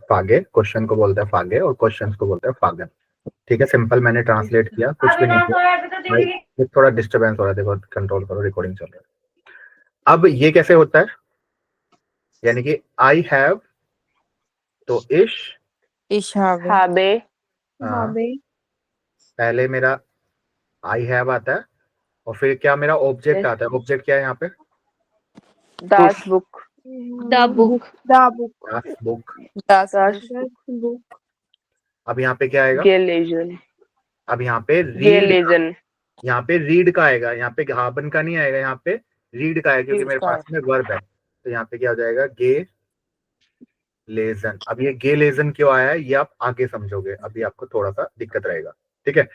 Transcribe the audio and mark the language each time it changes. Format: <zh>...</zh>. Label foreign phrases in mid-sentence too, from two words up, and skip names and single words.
<hi>फागे क्वेश्चन को बोलते हैं फागे, और क्वेश्चंस को बोलते हैं फागन। ठीक है, सिंपल मैंने ट्रांसलेट किया, कुछ भी नहीं किया। थोड़ा डिस्टरबेंस हो रहा है, देखो कंट्रोल करो, रिकॉर्डिंग चल रहा है। अब ये कैसे होता है, यानी कि</hi> <en>I have,</en> <hi>तो</hi> <de>ich habe habe,</de> <hi>हाँ, पहले मेरा</hi> <en>I have</en> <hi>आता है और फिर क्या मेरा ऑब्जेक्ट yes, आता है। ऑब्जेक्ट क्या है यहाँ पे,</hi> <de>das Buch,</de> <en>The book. class book.</en> <de>das das Buch</de> <hi>अब यहाँ पे क्या आएगा, gelesen, अब यहाँ पे रीड, gelesen, यहाँ पे रीड का आएगा, यहाँ पे haben का नहीं आएगा, यहाँ पे रीड का आएगा क्योंकि Read मेरे का पास में वर्ब है। तो यहाँ पे क्या हो जाएगा, गे लेजन। अब ये गे लेजन क्यों आया है ये आप आगे समझोगे, अभी आपको थोड़ा सा दिक्कत रहेगा, ठीक है।</hi>